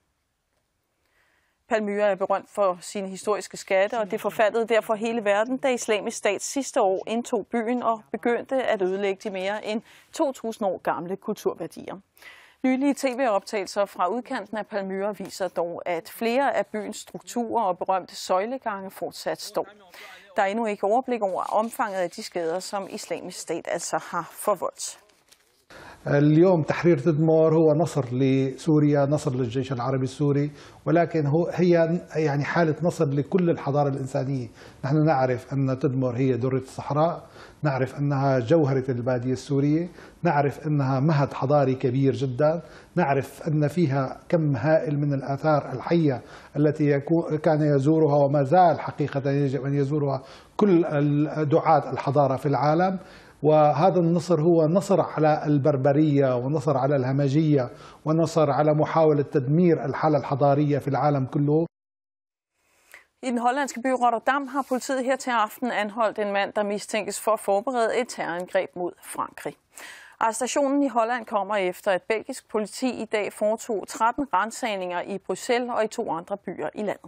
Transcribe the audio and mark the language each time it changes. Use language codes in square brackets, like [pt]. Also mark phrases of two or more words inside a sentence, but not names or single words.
[da] Palmyra er berømt for sine historiske skatte, og det forfaldede derfor hele verden, da Islamisk Stat sidste år indtog byen og begyndte at ødelægge de mere end 2.000 år gamle kulturværdier. Nylige tv-optagelser fra udkanten af Palmyra viser dog, at flere af byens strukturer og berømte søjlegange fortsat står. Der er endnu ikke overblik over omfanget af de skader, som Islamisk Stat altså har forvoldt. [ar] اليوم تحرير تدمر هو نصر لسوريا، نصر للجيش العربي السوري، ولكن هي يعني حالة نصر لكل الحضارة الإنسانية. نحن نعرف أن تدمر هي درة الصحراء، نعرف أنها جوهرة البادية السورية، نعرف أنها مهد حضاري كبير جدا، نعرف أن فيها كم هائل من الآثار الحية التي كان يزورها وما زال حقيقة يجب أن يزورها كل دعاة الحضارة في العالم. وهذا النصر هو نصر على البربرية ونصر على الهمجية ونصر على محاولة تدمير الحالة الحضارية في العالم كله. [da] I den hollandske by Rotterdam har politiet her til aften anholdt en mand, der mistænkes for at forberede et terrorangreb mod Frankrig. Arrestationen i Holland kommer efter, at belgisk politi i dag foretog 13 ransagninger i Bruxelles og i 2 andre byer i landet.